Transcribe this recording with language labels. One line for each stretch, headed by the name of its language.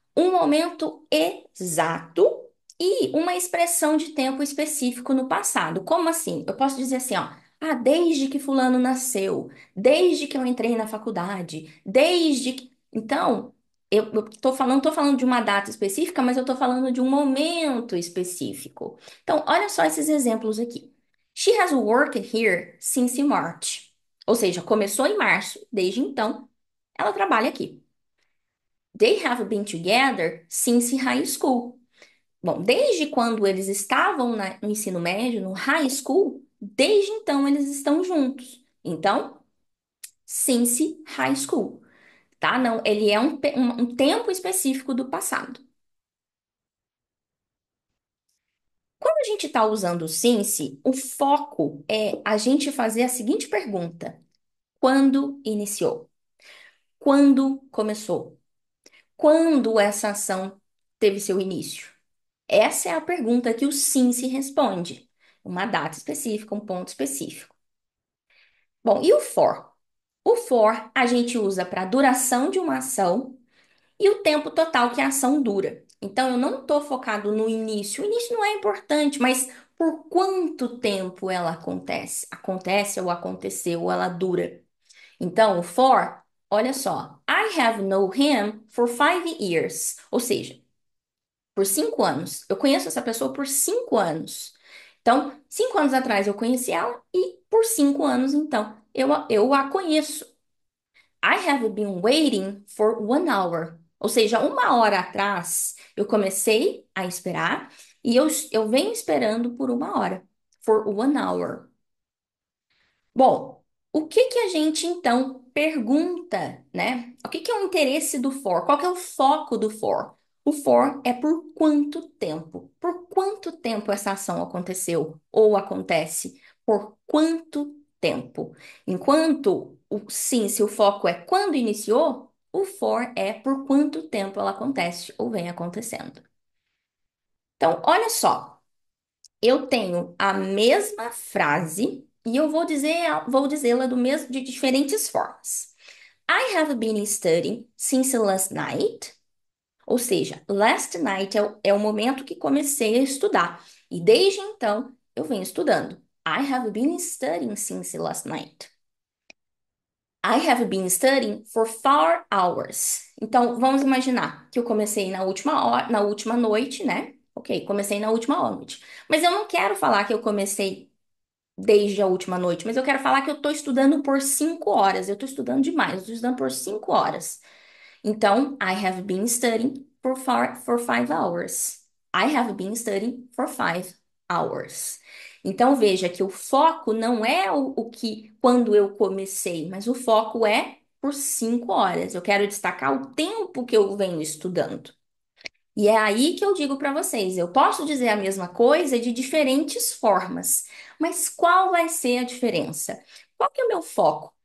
Portuguese: Um momento exato e uma expressão de tempo específico no passado. Como assim? Eu posso dizer assim, ó. Ah, desde que fulano nasceu, desde que eu entrei na faculdade, desde que... Então, eu tô falando de uma data específica, mas eu tô falando de um momento específico. Então, olha só esses exemplos aqui.
English: She has worked here since March.
Portuguese: Ou seja, começou em março, desde então, ela trabalha aqui.
English: They have been together since high school.
Portuguese: Bom, desde quando eles estavam no ensino médio, no high school, desde então eles estão juntos.
English: Então, since high school, tá?
Portuguese: Não, ele é um tempo específico do passado. Quando a gente está usando o since, o foco é a gente fazer a seguinte pergunta: quando iniciou? Quando começou? Quando essa ação teve seu início? Essa é a pergunta que o sim se responde. Uma data específica, um ponto específico. Bom, e o for? O for a gente usa para a duração de uma ação e o tempo total que a ação dura. Então, eu não estou focado no início. O início não é importante, mas por quanto tempo ela acontece? Acontece ou aconteceu ou ela dura. Então, o for, olha só.
English: I have known him for 5 years.
Portuguese: Ou seja, por 5 anos. Eu conheço essa pessoa por 5 anos. Então, 5 anos atrás eu conheci ela e por 5 anos, então, eu a conheço.
English: I have been waiting for 1 hour.
Portuguese: Ou seja, 1 hora atrás eu comecei a esperar e eu venho esperando por 1 hora.
English: For 1 hour.
Portuguese: Bom, o que que a gente então pergunta, né? O que que é o interesse do for? Qual que é o foco do for? O for é por quanto tempo? Por quanto tempo essa ação aconteceu ou acontece? Por quanto tempo? Enquanto o sim, se o foco é quando iniciou, o for é por quanto tempo ela acontece ou vem acontecendo. Então, olha só, eu tenho a mesma frase E eu vou dizê-la do mesmo de diferentes formas.
English: I have been studying since last night.
Portuguese: Ou seja, last night é o momento que comecei a estudar. E desde então eu venho estudando.
English: I have been studying since last night. I have been studying for 4 hours.
Portuguese: Então, vamos imaginar que eu comecei na última hora, na última noite, né? Ok, comecei na última noite. Mas eu não quero falar que eu comecei desde a última noite, mas eu quero falar que eu estou estudando por 5 horas. Eu estou estudando demais, eu estou estudando por 5 horas.
English: Então, I have been studying for 5 hours. I have been studying for 5 hours.
Portuguese: Então, veja que o foco não é o que quando eu comecei, mas o foco é por 5 horas. Eu quero destacar o tempo que eu venho estudando. E é aí que eu digo para vocês, eu posso dizer a mesma coisa de diferentes formas, mas qual vai ser a diferença? Qual que é o meu foco?